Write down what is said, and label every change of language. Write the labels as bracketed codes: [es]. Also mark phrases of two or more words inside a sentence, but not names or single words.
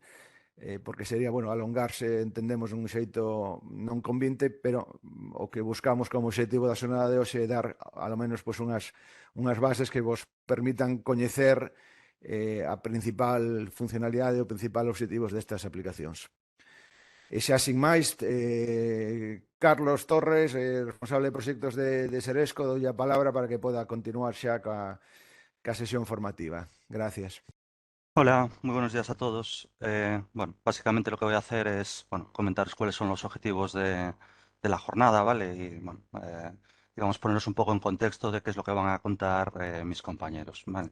[gl] Porque sería, bueno, alongarse, entendemos, un xeito non convinte, pero o que buscamos como objetivo da xornada de hoxe é dar, ao menos, pois, unhas bases que vos permitan coñecer a principal funcionalidade e o principal obxectivos destas aplicacións. E xa sin máis, Carlos Torres, responsable de proxectos de Seresco, doulle a palabra para que poda continuar xa ca sesión formativa. [es] Gracias. Hola, muy buenos días a todos. Bueno, básicamente lo que voy a hacer es, bueno, comentaros cuáles son los objetivos de la jornada, ¿vale? Y, bueno, digamos, poneros un poco en contexto de qué es lo que van a contar mis compañeros, ¿vale?